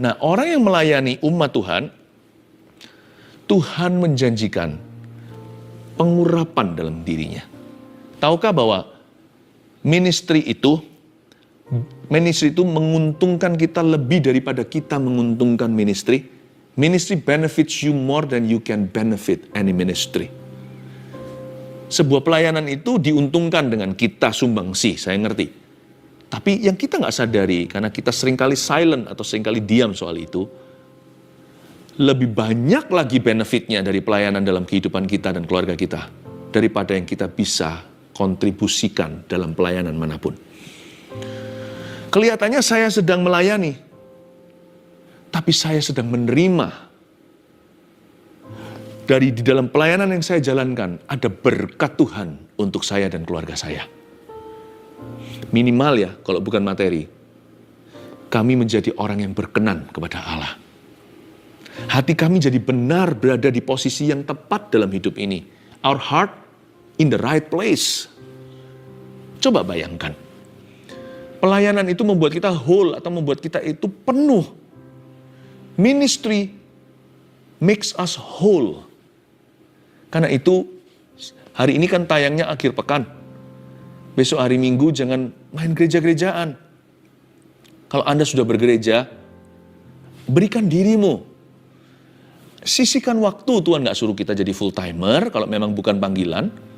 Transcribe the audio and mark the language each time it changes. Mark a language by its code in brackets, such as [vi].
[id] Nah, orang yang melayani umat Tuhan, Tuhan menjanjikan pengurapan dalam dirinya. Tahukah bahwa ministry itu menguntungkan kita lebih daripada kita menguntungkan ministry? [en] Ministry benefits you more than you can benefit any ministry. [id] Sebuah pelayanan itu diuntungkan dengan kita sumbangsi, saya ngerti. Tapi yang kita nggak sadari, karena kita seringkali silent atau seringkali diam soal itu, lebih banyak lagi benefitnya dari pelayanan dalam kehidupan kita dan keluarga kita, daripada yang kita bisa kontribusikan dalam pelayanan manapun. Kelihatannya saya sedang melayani, tapi saya sedang menerima. Di dalam pelayanan yang saya jalankan, ada berkat Tuhan untuk saya dan keluarga saya. Minimal ya, kalau bukan materi, kami menjadi orang yang berkenan kepada Allah. Hati kami jadi benar berada di posisi yang tepat dalam hidup ini. [en] Our heart in the right place. [id] Coba bayangkan. Pelayanan itu membuat kita whole atau membuat kita itu penuh. [en] Ministry makes us whole. [id] Karena itu, hari ini kan tayangnya akhir pekan. Besok hari Minggu jangan main gereja-gerejaan. Kalau Anda sudah bergereja, berikan dirimu. Sisihkan waktu, Tuhan gak suruh kita jadi full-timer kalau memang bukan panggilan.